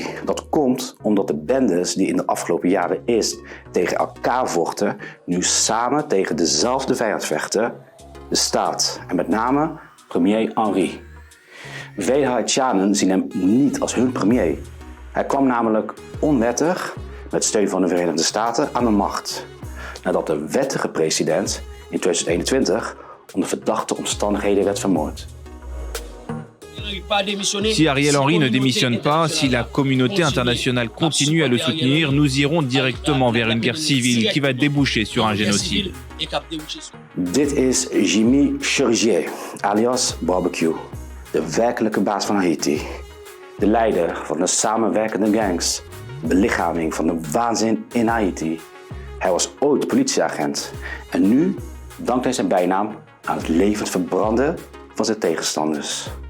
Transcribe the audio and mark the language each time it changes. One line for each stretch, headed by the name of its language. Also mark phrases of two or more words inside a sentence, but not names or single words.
Dutch: Dat komt omdat de bendes die in de afgelopen jaren eerst tegen elkaar vochten, nu samen tegen dezelfde vijand vechten, de staat en met name premier Henry. Vele Haitianen zien hem niet als hun premier. Hij kwam namelijk onwettig, met steun van de Verenigde Staten, aan de macht, nadat de wettige president in 2021 onder verdachte omstandigheden werd vermoord.
French: Si Ariel Henry ne démissionne pas, si la communauté internationale continue à le soutenir, nous irons directement vers une guerre civile qui va déboucher sur un génocide.
Dutch: Dit is Jimmy Cherizier, alias Barbecue, de werkelijke baas van Haiti. De leider van de samenwerkende gangs, de belichaming van de waanzin in Haiti. Hij was ooit politieagent en nu dankt hij zijn bijnaam aan het levend verbranden van zijn tegenstanders.